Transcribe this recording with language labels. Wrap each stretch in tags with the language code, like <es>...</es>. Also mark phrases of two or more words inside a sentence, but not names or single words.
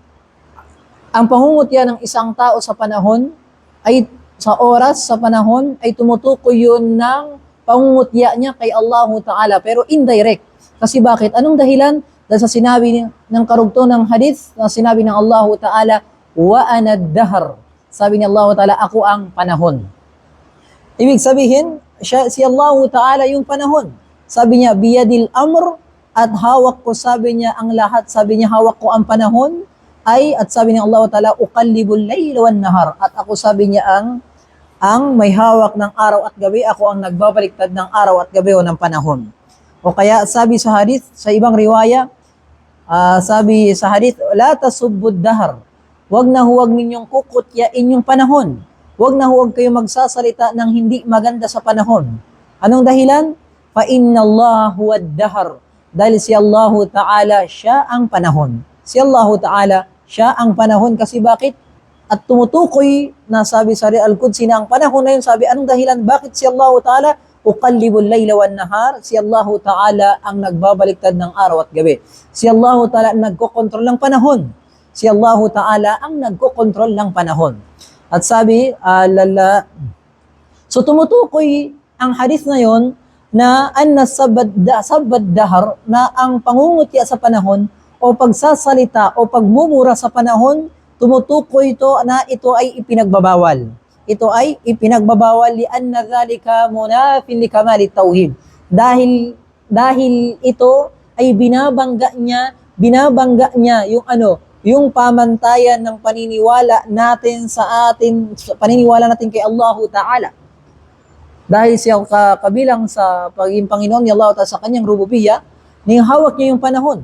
<tl>Ang pangungutya ng isang tao sa panahon ay sa oras, sa panahon ay tumutukoy yun ng pangungutya niya kay Allah Ta'ala pero indirect. Kasi bakit? Anong dahilan? Dahil sa sinabi ng karugtong ng hadith na sinabi ng Allah Ta'ala,</tl> <ar>وأنا الدهر.</ar> <tl>Sabi ni Allah Ta'ala, ako ang panahon. Ibig sabihin, si Allah Ta'ala yung panahon. Sabi niya,</tl> <ar>بيدي الأمر,</ar> <tl>at hawak ko, sabi niya, ang lahat. Sabi niya, hawak ko ang panahon. At sabi ni Allah Ta'ala,</tl> <ar>أقلب الليل والنهار.</ar> <tl>At ako, sabi niya, ang may hawak ng araw at gabi, ako ang nagbabaliktad ng araw at gabi o ng panahon. O kaya sabi sa hadith, sa ibang riwaya, sabi sa hadith,</tl> <ar>لا تسبوا الدهر.</ar> <tl>Huwag na huwag ninyong kukutyain yung panahon. Huwag na huwag kayong magsasalita ng hindi maganda sa panahon. Anong dahilan?</tl> <ar>فإن الله هو الدهر.</ar> <tl>Dahil si Allah Ta'ala, siya ang panahon. Si Allah Ta'ala, siya ang panahon. Kasi bakit? at tumutukoy na sabi sa Al-Qudsi na ang panahon na yun, sabi, anong dahilan? Bakit si Allah Ta'ala</tl> <ar>أقلب الليل والنهار?</ar> <tl>Si Allah Ta'ala ang nagbabaliktad ng araw at gabi. Si Allah Ta'ala ang nagkokontrol ng panahon. Si Allah Ta'ala ang nagkokontrol ng panahon. At sabi, so tumutukoy ang hadith na yon na</tl> <ar>أن سب الدهر,</ar> <tl>na ang pangungutya sa panahon o pagsasalita o pagmumura sa panahon, tumutukoy ito na ito ay ipinagbabawal. Ito ay ipinagbabawal</tl> <ar>لأن ذلك منافٍ لكمال التوحيد.</ar> <tl>Dahil ito ay binabangga niya yung pamantayan ng paniniwala natin paniniwala natin kay Allah Ta'ala. Dahil siya kabilang sa pagiging Panginoon ni Allah Ta'ala sa kanyang rububiyya, hawak niya yung panahon.</tl>